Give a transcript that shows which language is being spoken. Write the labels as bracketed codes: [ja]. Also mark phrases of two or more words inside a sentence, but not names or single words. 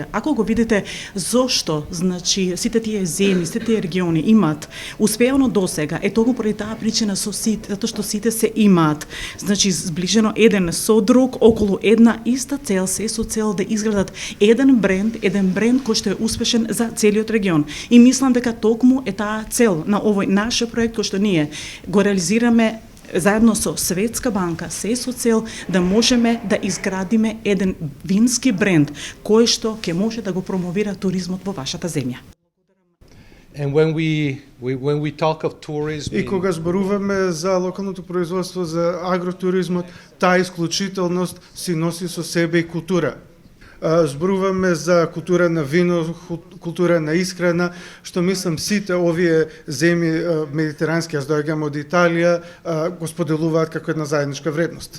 [mk] Ако го видите зошто, значи сите тие земји, сите тие региони имаат успеано досега, е токму поради таа причина со сите, затоа што сите се имаат, значи зближено еден со друг околу една иста цел, се со цел да изградат еден бренд кој што е успешен за целиот регион. И мислам дека токму е таа цел на овој наш проект кој што ние го реализираме заедно со Светска банка, се со цел да можеме да изградиме еден вински бренд кој што ќе може да го промовира туризмот во вашата земја. [en] And when we talk of tourism, [mk] и кога зборуваме за локалното производство, за агротуризмот, таа исклучителност си носи со себе и култура. Зборуваме за култура на вино, култура на исхрана, што мислам сите овие земји медитерански, јас доаѓам од Италија, го споделуваат како една заедничка вредност.